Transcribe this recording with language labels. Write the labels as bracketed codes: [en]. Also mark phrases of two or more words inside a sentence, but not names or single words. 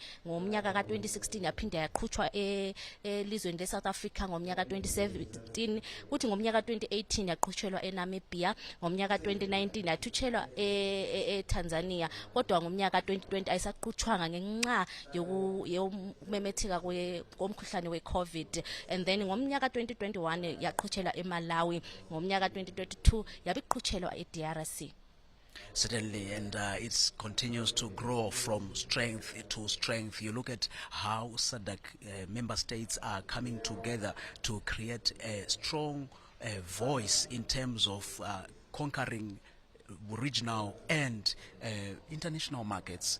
[nd] ngomnyaka ka2016, yaphinda yaqhutshwa elizweni leSouth Africa ngomnyaka ka2017, kuthi ngomnyaka ka2018 yaqhutshelwa eNamibia, ngomnyaka ka2019 yathutshelwa eTanzania kodwa ngomnyaka 2020 ayisaqhutshwanga ngenxa yokumemetheka komkhuhlane we-COVID, [en] and then [nd] ngomnyaka 2021 yaqhutshelwa eMalawi, ngomnyaka 2022 yabiqhutshelwa eDRC. [en] Certainly, and it continues to grow from strength to strength. You look at how SADC member states are coming together to create a strong voice in terms of conquering regional and international markets.